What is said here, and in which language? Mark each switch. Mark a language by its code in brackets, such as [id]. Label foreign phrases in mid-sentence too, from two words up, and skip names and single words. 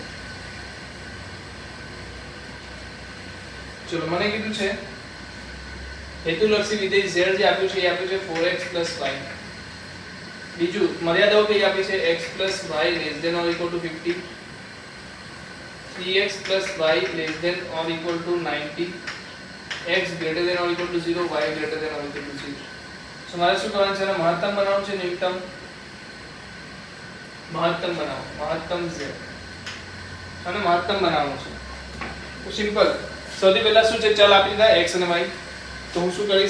[gu] ચલો મને કીધું છે હેતુલક્ષી વિધેય z જે આપ્યું છે એ આપ્યું છે 4x + y. બીજું મર્યાદાઓ કઈ આપી છે? x + y < > 50, 3x + y < 90, x > 0, y > 0. સો મારે શું કરવાનું છે? મહત્તમ બનાવવાનું છે, ન્યૂનતમ? મહત્તમ બનાવો, મહત્તમ z અને મહત્તમ બનાવવાનું છે. તો સિમ્પલ. સૌથી પહેલા શું છે? ચલ આપી દીધા x અને y. તો હું શું કરીશ?